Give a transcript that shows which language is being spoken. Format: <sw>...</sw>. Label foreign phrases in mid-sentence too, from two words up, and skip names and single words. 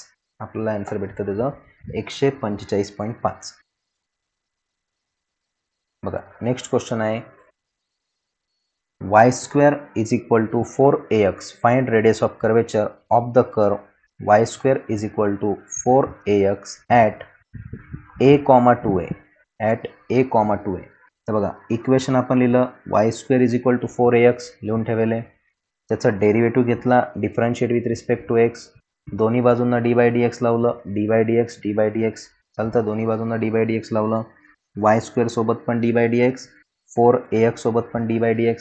<mr>आपल्याला आन्सर भेटतं त्याचं 145.5. बघा</mr> <en>next question</en> <mr>आहे y² = 4ax.</mr> <en>Find radius of curvature of the curve y² = 4ax at a, 2a. at a, 2a.</en> <mr>तर बघा इक्वेशन आपण लिहिलं y² = 4ax लिहून ठेवले. त्याचा डेरिव्हेटिव्ह घेतला</mr> <en>differentiate with respect to x.</en> <mr>दोन्ही बाजूंना d/dx लावलं. d/dx चालतं. दोन्ही बाजूंना d/dx लावलं. y² सोबत पण d/dx, 4ax सोबत पण d/dx.</mr>